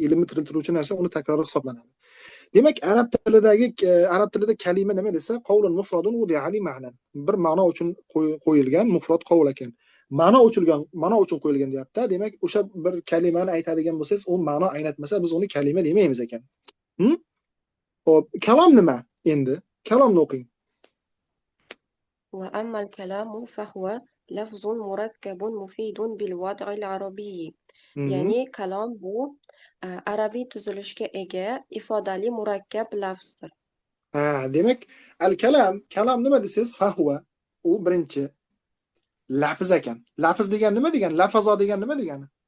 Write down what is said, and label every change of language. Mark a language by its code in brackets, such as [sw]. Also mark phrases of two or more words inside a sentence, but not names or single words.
[uz] Ilmni tiriltiruvchi narsa uni takrori hisoblanadi. Demak, arab tilida kalima nima desa, [ar] قول مفرد وضع لمعنى. [uz] Bir ma'no uchun qo'yilgan mufrad qavl ekan. Ma'no uchun qo'yilgan deyapti. Demak, o'sha bir kalimani aytadigan bo'lsangiz, u ma'no anglatmasa, biz uni kalima demaymiz ekan. Xo'p, kalom nima? Endi kalomni o'qing. [ar] وأما الكلام فهو لفظ مركب مفيد بالوضع العربي. [uz] ya'ni kalom bu arabiy tuzilishga ega ifodali murakkab lafzdir. Ha, demak, kalam nima desiz? Fahva. U birinchi lafz ekan. Lafz degan nima degani? Lafazo degan nima degani?